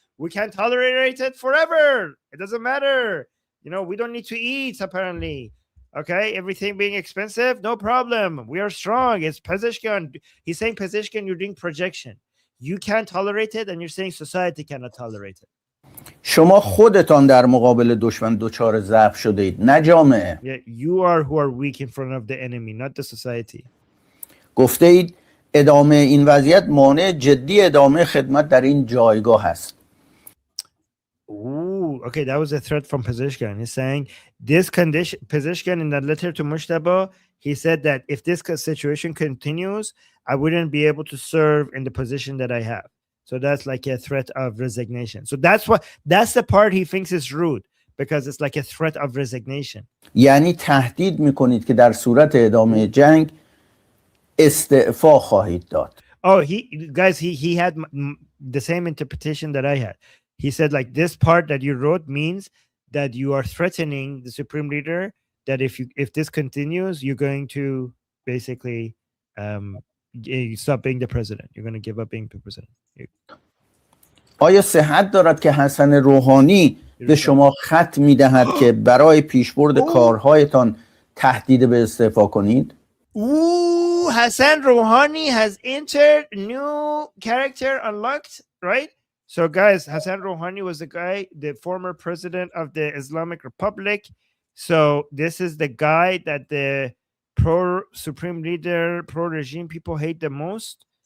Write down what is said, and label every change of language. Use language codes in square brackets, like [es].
[en] We can't tolerate it forever. It doesn't matter. We don't need to eat, apparently. Okay, everything being expensive, no problem. We are strong. It's Pezeshkian. He's saying, Pezeshkian, you're doing projection. You can't tolerate it, and you're saying society cannot tolerate it. [fa] شما خودتان در مقابل دشمن دچار ضعف شده اید، نه جامعه. [en] Yeah, you are who are weak in front of the enemy, not the society. [fa] گفته اید ادامه این وضعیت مانع جدی ادامه خدمت در این جایگاه است. [en] Okay, that was a threat from Pezeshkian. He's saying this condition, Pezeshkian, in that letter to Mujtaba, he said that if this situation continues, I wouldn't be able to serve in the position that I have. So that's like a threat of resignation. So that's the part he thinks is rude, because it's like a threat of resignation. [fa] یعنی تهدید میکنید که در صورت ادامه جنگ استعفا خواهید داد. [en] Oh, he had the same interpretation that I had. He said like this part that you wrote means that you are threatening the supreme leader, that if this continues, you're going to basically stop being the president. You're going to give up being the president. [fa] آیا صحت دارد که حسن روحانی به شما خط میدهد که برای پیشبرد کارهایتان تهدید به استعفا کنید؟ [en] Hassan Rouhani has entered new character unlocked, right? So guys, Hassan Rouhani was the former president of the Islamic Republic. So this is the guy that the pro-supreme leader, pro-regime people hate the most.